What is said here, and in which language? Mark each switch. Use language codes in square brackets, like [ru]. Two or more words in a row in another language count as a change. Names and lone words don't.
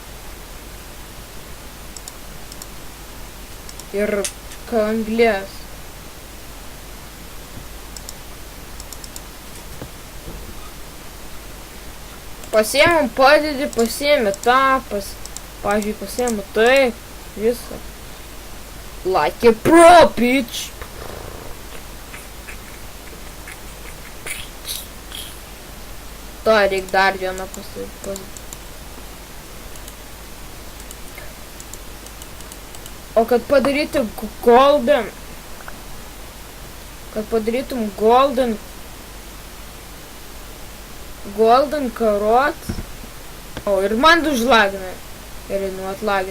[lt] Ir anglės. Pasiėmam padedi, pasiėmė tą, pavyzdžiui, pasiėmė tai, visą. [en] Like a pro, bitch! [lt] To reikia dar vieną pasirinkti. O kad padaryti golden, golden karot, o ir man užlagina, ir atlagina.